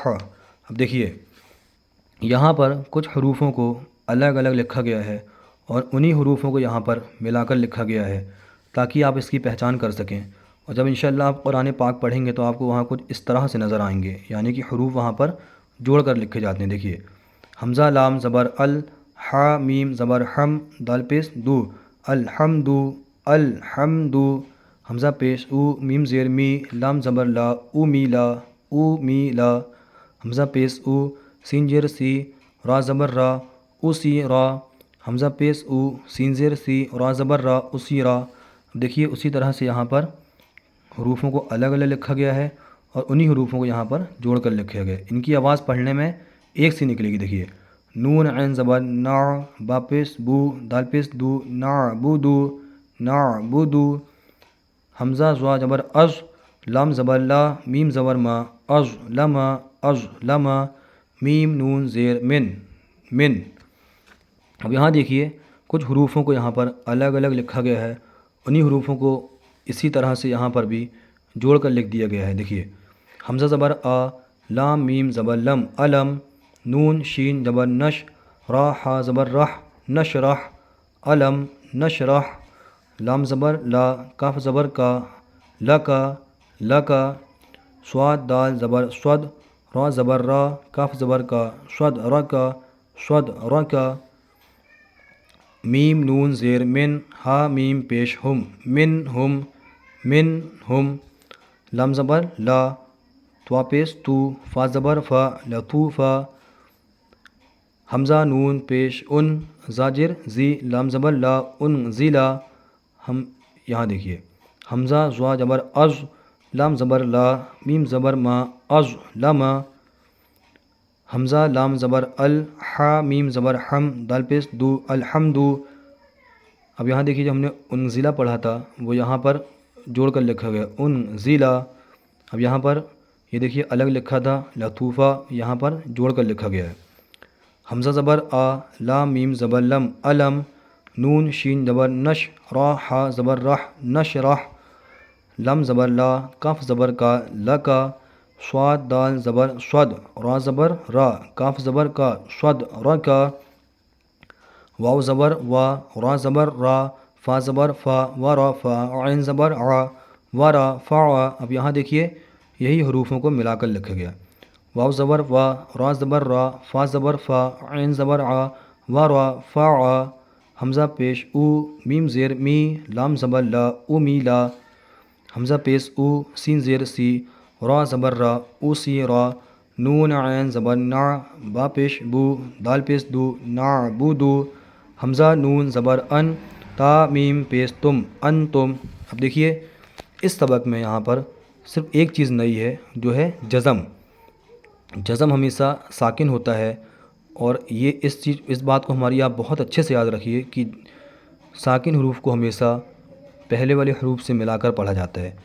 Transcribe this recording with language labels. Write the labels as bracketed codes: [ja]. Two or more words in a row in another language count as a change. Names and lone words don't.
[ur] اب دیکھیے یہاں پر کچھ حروفوں کو الگ الگ لکھا گیا ہے اور انہی حروفوں کو یہاں پر ملا کر لکھا گیا ہے تاکہ آپ اس کی پہچان کر سکیں۔ اور جب انشاءاللہ آپ قرآن پاک پڑھیں گے تو آپ کو وہاں کچھ اس طرح سے نظر آئیں گے، یعنی کہ حروف وہاں پر جوڑ کر لکھے جاتے ہیں۔ دیکھیے حمزہ لام زبر ال، ہا میم زبر ہم، دال پیش دو، الحمدو، الحمدو، حمزہ پیش او، میم زیر می، لام زبر لا، او می لا، او می لا، حمزہ پیش او، سین زیر سی، را زبر را، او سی را، حمزہ پیش او، سین زیر سی، را زبر را، اسی را۔ دیکھیے اسی طرح سے یہاں پر حروفوں کو الگ الگ لکھا گیا ہے اور انہی حروفوں کو یہاں پر جوڑ کر لکھا گیا ہے۔ ان کی آواز پڑھنے میں ایک سی نکلے گی۔ دیکھیے نون عین زبر نا، با پیش بو، دال پیش دو، نعبدو، نعبدو، حمزہ زوا زبر از، لام زبر لا، میم زبر ما، از لما، از لما، میم نون زیر من، من۔ اب یہاں دیکھیے کچھ حروفوں کو یہاں پر الگ الگ لکھا گیا ہے، انہی حروفوں کو اسی طرح سے یہاں پر بھی جوڑ کر لکھ دیا گیا ہے۔ دیکھیے حمزہ زبر آ، لام میم زبر لم، علم، نون شین زبر نش، را ہا زبر رح، نشرح، علم، نشرح، لام زبر لا، کاف زبر کا، لکا، لکا، صاد دال زبر صد، را زبر را، کاف زبر کا، صد رکا، صد رکا، میم نون زیر من، ہا میم پیش ہم، من ہم، من ہم، لام زبر لا، توا پیش تو، فا زبر فا، لطوفا، حمزہ نون پیش ان، زاجر زی، لام زبر لا، ان زیلا۔ ہم یہاں دیکھیے حمزہ زوا زبر از، لام زبر لا، میم زبر ما، از لما، حمزہ لام زبر ال، ہا میم زبر ہم، دال پیش دو، الحمدو۔ اب یہاں دیکھیے جو ہم نے انزلہ پڑھا تھا وہ یہاں پر جوڑ کر لکھا گیا، انزلہ۔ اب یہاں پر یہ دیکھیے الگ لکھا تھا لطوفہ، یہاں پر جوڑ کر لکھا گیا ہے۔ حمزہ زبر آ، لام میم زبر لم، علم، نون شین زبر نش، را ہا زبر رح، نشرح، لم زبر لا، کاف زبر کا، لکا، صاد دال زبر صد، را زبر را، کاف زبر کا، صد رکا، واو زبر وا، را زبر را، فا زبر فا، ورفا، عین زبر ع، ورا فا۔ اب یہاں دیکھیے یہی حروفوں کو ملا کر لکھا گیا، واو زبر وا، را زبر را، فا زبر فا، عین زبر ع، ورا فا، حمزہ پیش او، میم زیر می، لام زبر لا، او می لا، حمزہ پیش او، سین زیر سی، را زبر را، او سی را، نون عین زبر نا، با پیش بو، دال پیش دو، نعبدو، حمزہ نون زبر ان، تا میم پیش تم، ان تم۔ اب دیکھیے اس سبق میں یہاں پر صرف ایک چیز نئی ہے، جو ہے جزم۔ جزم ہمیشہ ساکن ہوتا ہے، اور یہ اس بات کو ہماری آپ بہت اچھے سے یاد رکھیے کہ ساکن حروف کو ہمیشہ پہلے والے حروف سے ملا کر پڑھا جاتا ہے۔